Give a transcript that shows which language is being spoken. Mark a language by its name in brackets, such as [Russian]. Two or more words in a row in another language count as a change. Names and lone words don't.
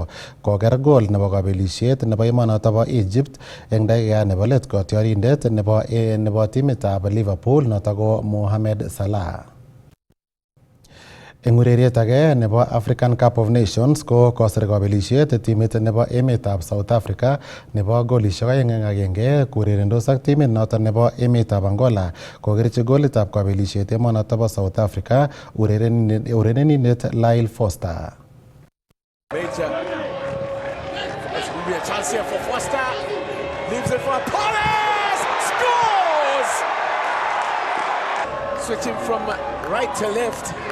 [Kalenjin] Koker gol nebo kabelisiet nebo emonoto bo Egypt eng dakika nebo let kotiorindet nebo timitab Liverpool noto ko Mohamed Salah. Eng ureriet age nebo African Cup of Nations ko kosir kabelisiet timit nebo emetab South Africa nebo golisiek 2-1 kourerendos ak timit noto nebo emetab Angola kokerchi golitab kabelisiet emonoto bo South Africa urerenindet Lyle Foster. [English] Major. That's going to be a chance here for Foster. Leaves it for Paris. Scores! Switching from right to left.